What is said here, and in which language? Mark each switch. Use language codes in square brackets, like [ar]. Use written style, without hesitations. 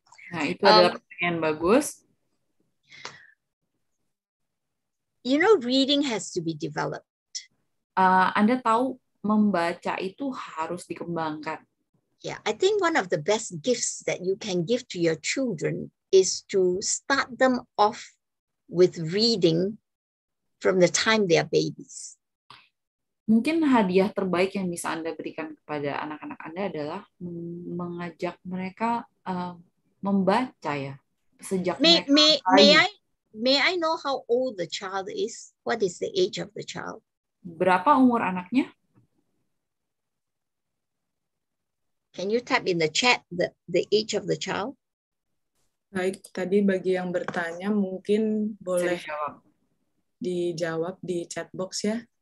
[id] Nah, itu adalah pertanyaan bagus. [en] You know, reading has to be developed. [id] Anda tahu membaca itu harus dikembangkan. [en] Yeah, I think one of the best gifts that you can give to your children is to start them off with reading from the time they are babies. [id] Mungkin hadiah terbaik yang bisa Anda berikan kepada anak-anak Anda adalah mengajak mereka membaca ya sejak mereka [en] May I know how old the child is? What is the age of the child? [id] Berapa umur anaknya? [en] Can you type in the chat the age of the child? [id] Baik, tadi bagi yang bertanya mungkin boleh dijawab di chat box ya.